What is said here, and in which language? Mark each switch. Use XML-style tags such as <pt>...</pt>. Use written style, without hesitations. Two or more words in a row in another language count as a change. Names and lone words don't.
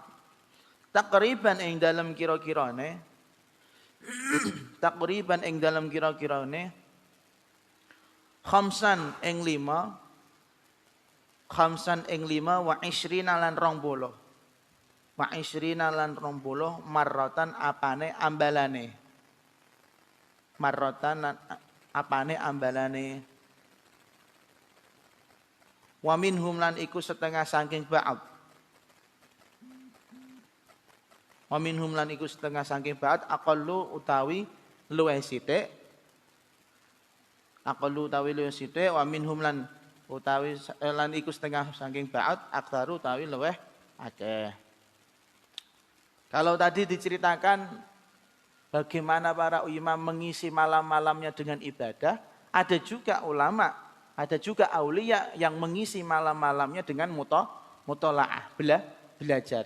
<jv>Takriban ing dalam kira-kirane takriban ing dalam kira-kirane khamsan ing 5</jv> <ar>وعشرين</ar> <jv>lan 20.</jv> <ar>وعشرين</ar> <jv>lan 20 marratan apane ambalane. Marratan lan apane ambalane.</jv> <ar>ومنهم</ar> <jv>lan iku setengah saking ba'd.</jv> <ar>ومنهم</ar> <jv>lan iku setengah saking ba'd aqallu utawi luwih sithik. Aqallu utawi luwih sithik</jv> <ar>ومنهم</ar> <jv>lan utawi lan iku setengah saking ba'd aktsaru utawi luwih akeh.</jv> <id>Kalau tadi diceritakan bagaimana para imam mengisi malam-malamnya dengan ibadah, ada juga ulama, ada juga aulia yang mengisi malam-malamnya dengan mutolaah, belajar.</id>